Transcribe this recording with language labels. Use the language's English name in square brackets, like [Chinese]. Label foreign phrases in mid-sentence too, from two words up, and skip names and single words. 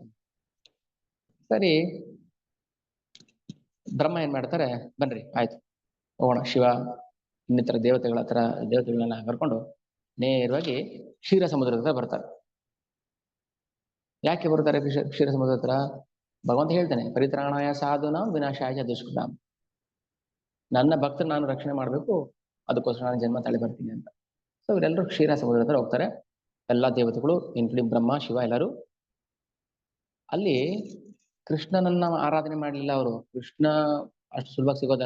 [Kannada] ಸರಿ, ಬ್ರಹ್ಮ ಏನ್ ಮಾಡ್ತಾರೆ? ಬನ್ರಿ ಆಯ್ತು ಹೋಗೋಣ, ಶಿವ ಇನ್ನಿತರ ದೇವತೆಗಳನ್ನ ಕರ್ಕೊಂಡು ನೇರವಾಗಿ ಕ್ಷೀರ ಸಮುದ್ರದ ಹತ್ರ ಬರ್ತಾರೆ. ಯಾಕೆ ಬರ್ತಾರೆ ಕ್ಷೀರ ಸಮುದ್ರ ಹತ್ರ? ಭಗವಂತ ಹೇಳ್ತಾನೆ, [Sanskrit] ಪರಿತ್ರಾಣಾಯ ಸಾಧುನಾಂ ವಿನಾಶಾಯ ದುಷ್ಕೃತಾಂ. [Kannada] ನನ್ನ ಭಕ್ತರು ನಾನು ರಕ್ಷಣೆ ಮಾಡ್ಬೇಕು, ಅದಕ್ಕೋಸ್ಕರ ನಾನು ಜನ್ಮ ತಳಿ ಬರ್ತೀನಿ ಅಂತ. ಸೊ ಇವರೆಲ್ಲರೂ ಕ್ಷೀರ ಸಮುದ್ರ ಹತ್ರ ಹೋಗ್ತಾರೆ. ಎಲ್ಲಾ ದೇವತೆಗಳು ಇನ್ಕ್ಲೂಡಿಂಗ್ ಬ್ರಹ್ಮ, ಶಿವ ಎಲ್ಲರೂ. ಅಲ್ಲಿ ಕೃಷ್ಣನನ್ನ ಆರಾಧನೆ ಮಾಡ್ಲಿಲ್ಲ ಅವರು. ಕೃಷ್ಣ ಅಷ್ಟು ಸುಲಭವಾಗಿ ಸಿಗೋದಲ್ಲ.